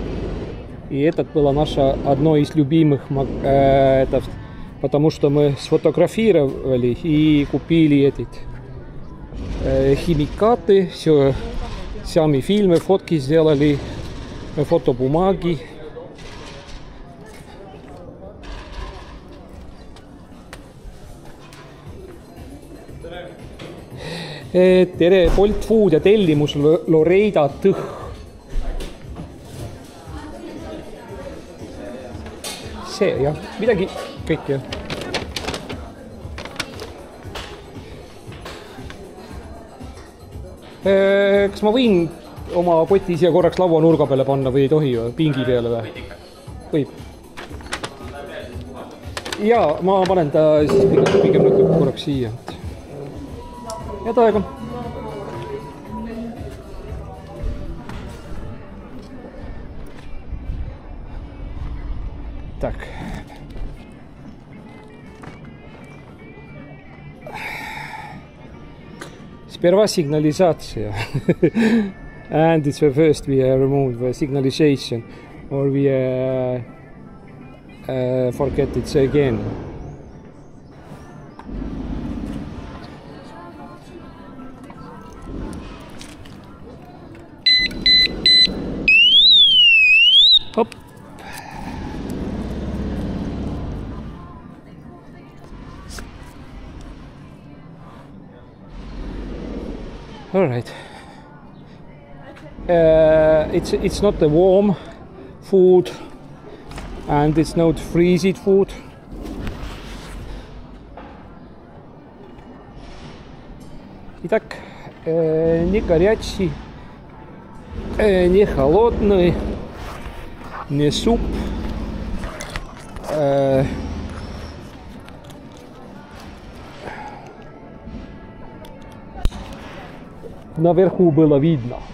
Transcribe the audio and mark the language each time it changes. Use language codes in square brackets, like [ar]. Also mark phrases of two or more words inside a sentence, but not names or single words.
[ru] И это было наше одно из любимых, потому что мы сфотографировали и купили эти химикаты, все, сами фильмы, фотки сделали, фотобумаги. [et] Tere, Bolt Food ja tellimus Loreida Tõh. See, jah, midagi kõik, jah. Kas ma võin oma koti siia korraks laua nurga peale panna või ei tohi või? Pingi peale või? Võib. Jaa, ma panen ta siis pigem lõpuks korraks siia. Head aega. [ru] Так. Сперва сигнализация. [en] And it's the first we remove the signalization or we forget it again. Hop. All right. It's not the warm food and it's not freezing food. [ru] Итак, не горячий, не холодный. Не суп, наверху было видно.